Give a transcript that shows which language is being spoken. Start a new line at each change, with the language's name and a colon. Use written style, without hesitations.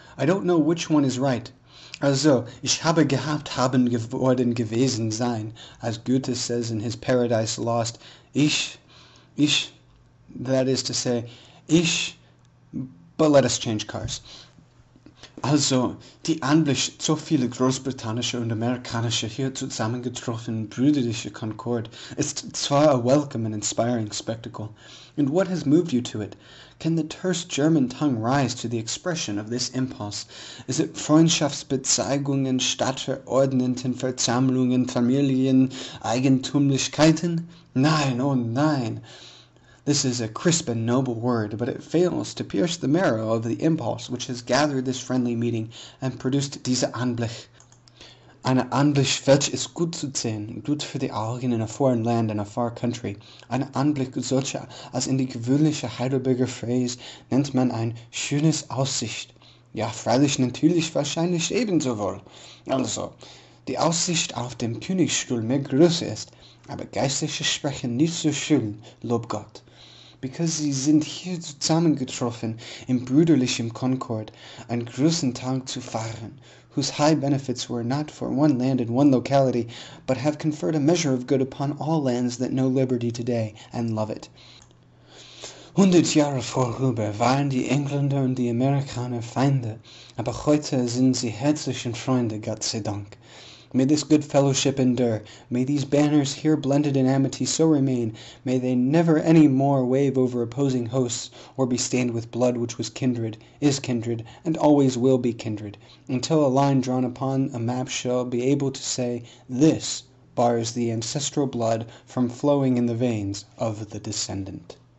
English: I don't know which one is right.
German: Also, ich habe gehabt, haben geworden, gewesen sein,
English: as Goethe says in his Paradise Lost. Ich, that is to say, but let us change cars.
German: Also, die Anblick so viele großbritannische und amerikanische hier zusammengetroffen brüderliche Concord ist zwar
English: a welcome and inspiring spectacle, and what has moved you to it? Can the terse German tongue rise to the expression of this impulse? Is it
German: Freundschaftsbezeigungen, stadtverordneten Versammlungen, Familien, Eigentumlichkeiten? Nein, oh nein!
English: This is a crisp and noble word, but it fails to pierce the marrow of the impulse which has gathered this friendly meeting and produced
German: diese Anblick. Eine Anblick, welch ist gut zu sehen, gut für die Augen
English: in a foreign land and a far country.
German: Eine Anblick solcher, als in die gewöhnliche Heidelberger Phrase nennt man ein schönes Aussicht. Ja, freilich, natürlich, wahrscheinlich ebenso wohl. Also, die Aussicht auf dem Königsstuhl mehr größer ist, aber geistliche Sprechen nicht so schön, lob Gott.
English: Because
German: sie sind hier zusammengetroffen in brüderlichem Concord, einen großen Tag zu feiern,
English: whose high benefits were not for one land and one locality, but have conferred a measure of good upon all lands that know liberty today and love it.
German: 100 Jahre vorüber waren die Engländer und die Amerikaner Feinde, aber heute sind sie herzliche Freunde, Gott sei Dank.
English: May this good fellowship endure. May these banners here blended in amity so remain. May they never any more wave over opposing hosts, or be stained with blood which was kindred, is kindred, and always will be kindred, until a line drawn upon a map shall be able to say, this bars the ancestral blood from flowing in the veins of the descendant.